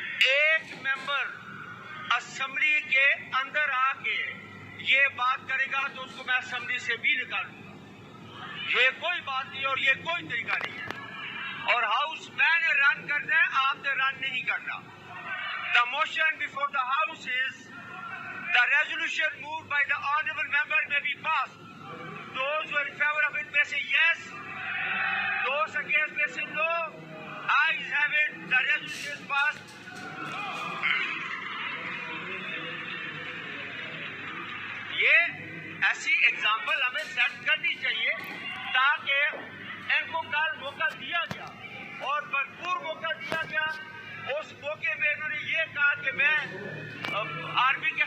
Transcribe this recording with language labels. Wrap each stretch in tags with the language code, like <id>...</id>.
<hi>एक member assembly के अंदर आके ये बात करेगा तो उसको मैं असेंबली से भी निकालूंगा। ये कोई बात नहीं और ये कोई तरीका नहीं है। और हाउस मैंने रन करना है, आपने रन नहीं करना।</hi> <en>The motion before the house is the resolution moved by the honorable member may be passed. Those who are in favor of it may say yes. Those against may say no. Ayes have it. The resolution is passed.</en> <hi>ये ऐसी example हमें set करनी चाहिए ताकि इनको कल मौका दिया गया और भरपूर मौका दिया गया। उस मौके में इन्होंने ये कहा कि मैं आर्मी के</hi>